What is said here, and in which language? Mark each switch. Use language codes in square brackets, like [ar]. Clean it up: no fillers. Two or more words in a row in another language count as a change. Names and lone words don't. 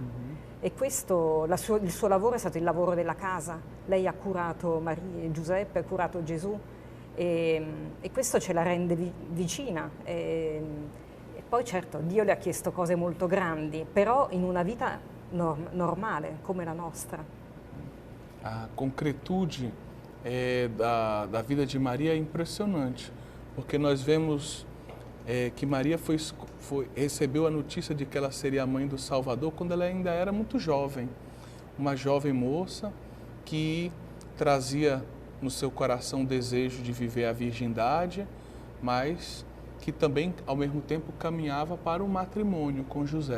[it] E questo, il suo lavoro è stato il lavoro della casa. Lei ha curato Giuseppe, ha curato Gesù, e questo ce la rende vicina. E poi certo Dio le ha chiesto cose molto grandi, però in una vita normale come la nostra. [pt] A concretude da vida de Maria é impressionante, porque nós vemos que Maria recebeu a notícia de que ela seria a mãe do Salvador quando ela ainda era muito jovem. Uma jovem moça que trazia no seu coração o desejo de viver a virgindade, mas que também, ao mesmo tempo, caminhava para o matrimônio com José.